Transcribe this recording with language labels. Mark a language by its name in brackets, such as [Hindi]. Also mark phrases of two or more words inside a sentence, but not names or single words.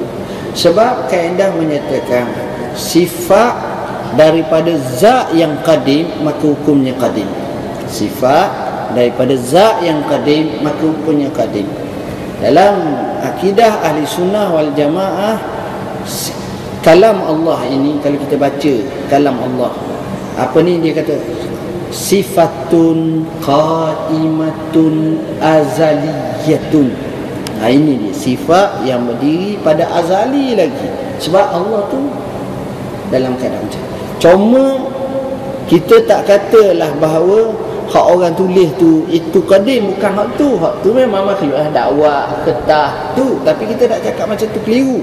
[Malay] Sebab kaedah menyatakan sifat daripada zat yang qadim, maka hukumnya qadim. Sifat daripada zat yang qadim, maka hukumnya qadim. Dalam akidah [Arabic] أهل السنة والجماعة, كلام الله [Malay] ini, kalau kita baca [Arabic] كلام الله, [Malay] apa ni dia kata? [Arabic] صفة قائمة أزلية. [Malay] Ini dia sifat yang berdiri pada azali lagi. Sebab Allah tu dalam keadaan macam. Cuma kita tak katalah bahawa hak orang tulis tu itu qadim, bukan hak tu. Hak tu memang makhluk dakwah, ketah tu. Tapi kita tak cakap macam tu, keliru.